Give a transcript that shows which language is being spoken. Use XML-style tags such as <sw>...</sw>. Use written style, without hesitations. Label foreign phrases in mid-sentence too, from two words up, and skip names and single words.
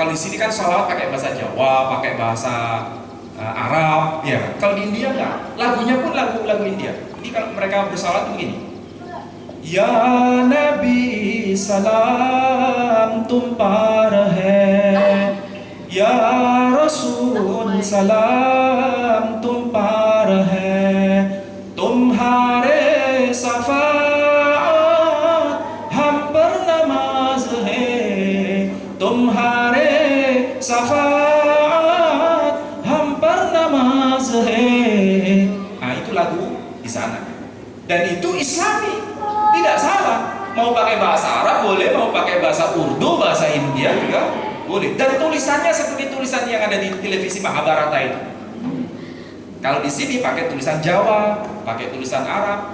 <id>Kalau di sini kan sholawat pakai bahasa Jawa, pakai bahasa Arab, ya. Kalau di India enggak. Lagunya pun lagu India. Jadi kalau mereka bersalawat begini.</id> <ur>یا نبی سلام تم پر ہے، یا رسول سلام تم پر ہے، تمہاری شفاعت ہم پر نماز ہے، تمہاری شفاعت ہم پر نماز ہے.</ur> <id>Nah, itu lagu di sana. Dan itu Islami. Tidak salah, mau pakai bahasa Arab boleh, mau pakai bahasa Urdu, bahasa India juga boleh. Dan tulisannya seperti tulisan yang ada di televisi Mahabharata itu. Kalau di sini pakai tulisan Jawa, pakai tulisan Arab.</id>